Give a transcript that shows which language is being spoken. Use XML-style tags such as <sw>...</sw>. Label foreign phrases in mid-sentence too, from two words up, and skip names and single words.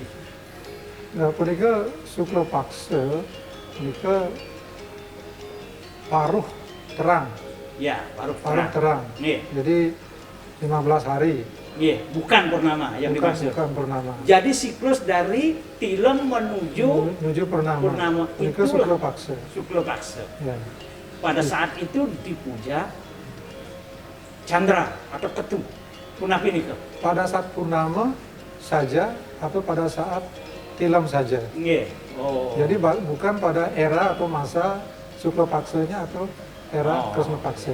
<id>Nah,</id> <ban>punika Sukla Paksa punika</ban> <id>paruh terang. Ya, baru baru terang. Iya. Jadi 15 hari. Iya, bukan purnama yang dimaksud. Bukan purnama. Jadi siklus dari tilem menuju purnama. Purnama itu Suklo Paksa. Suklo Paksa. Ya. Pada saat itu dipuja Chandra atau Ketu. Punapinika. Pada saat purnama saja atau pada saat tilem saja. Iya. Oh. Jadi bukan pada era atau masa Suklo Paksanya atau era Kresna Paksa.</id>